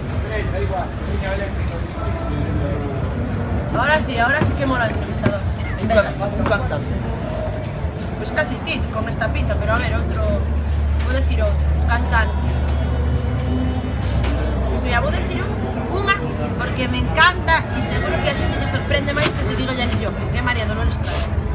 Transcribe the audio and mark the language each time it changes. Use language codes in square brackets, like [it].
[gl] Veis, aí va, liña eléctrica. [es] ahora sí que mola el entrevistador. [gl] Un cantante. Pues casi ti, con esta pinta, pero a ver, outro... Vou decir outro, un cantante. Pues mira, vou decir unha, porque me encanta e seguro que a xente lle sorprende máis que se digo Janis Joplin, que é María Dolores Prado.